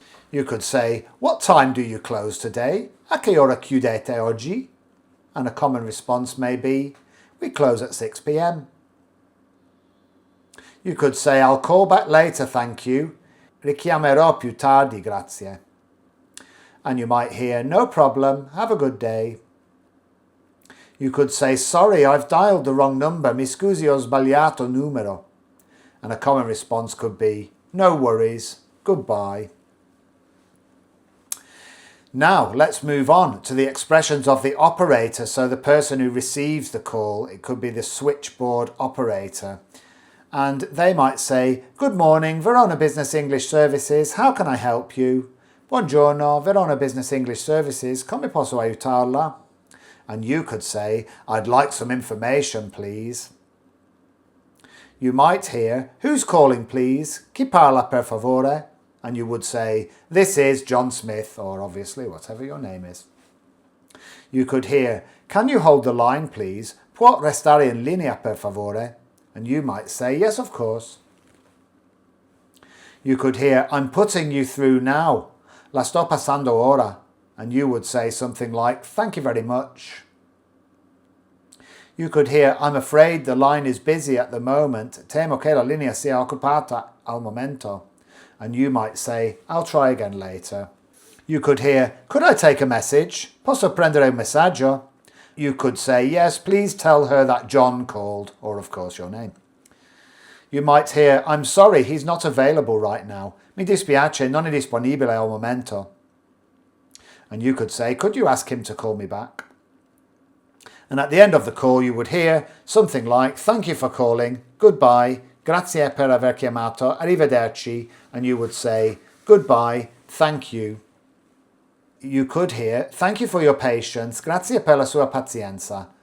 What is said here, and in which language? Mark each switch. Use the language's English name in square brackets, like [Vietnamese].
[English] You could say, what time do you close today? [Italian] A che ora chiudete oggi? [English] And a common response may be, we close at 6 p.m. You could say, I'll call back later, thank you. [Italian] Richiamerò più tardi, grazie. [English] And you might hear, no problem, have a good day. You could say, sorry, I've dialed the wrong number, [Italian] mi scusi, ho sbagliato numero. [English] And a common response could be, no worries, goodbye. Now, let's move on to the expressions of the operator, so the person who receives the call. It could be the switchboard operator. And they might say, good morning, Verona Business English Services, how can I help you? [Italian] Buongiorno, Verona Business English Services, come posso aiutarla? [English] And you could say, I'd like some information, please. You might hear, who's calling, please? [Italian] Chi parla, per favore? [English] And you would say, this is John Smith, or obviously whatever your name is. You could hear, can you hold the line, please? [Italian] Può restare in linea, per favore? [English] And you might say, yes, of course. You could hear, I'm putting you through now. [Italian] La sto passando ora. [English] And you would say something like, thank you very much. You could hear, I'm afraid the line is busy at the moment. [Italian] Temo che la linea sia occupata al momento. [English] And you might say, I'll try again later. You could hear, could I take a message? [Italian] Posso prendere un messaggio? [English] You could say, yes, please tell her that John called, or of course your name. You might hear, I'm sorry, he's not available right now. [Italian] Mi dispiace, non è disponibile al momento. [English] And you could say, could you ask him to call me back? And at the end of the call you would hear something like, thank you for calling, goodbye, [Italian] grazie per aver chiamato, arrivederci. [English] And you would say, goodbye, thank you. You could hear, thank you for your patience, [Italian] grazie per la sua pazienza.